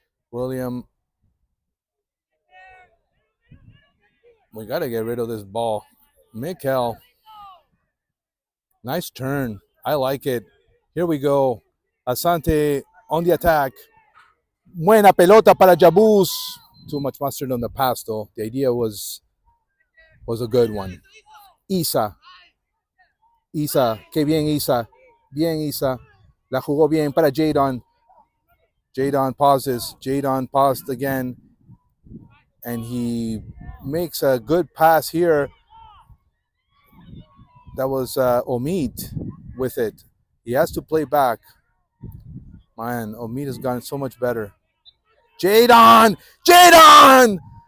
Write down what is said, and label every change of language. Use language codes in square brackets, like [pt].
[en] William, we got to get rid of this ball. Mikel, nice turn. I like it. Here we go. Asante on the attack. [es] Buena pelota para Jabus. [en] Too much mustard on the pass, though. The idea was a good one. Isa. [es] Isa. Que bien, Isa. Bien, Isa. La jugó bien para Jadon. [en] Jadon pauses. Jadon paused again, and he makes a good pass here. That was Omid with it. He has to play back. Man, Omid has gotten so much better. Jadon! Jadon!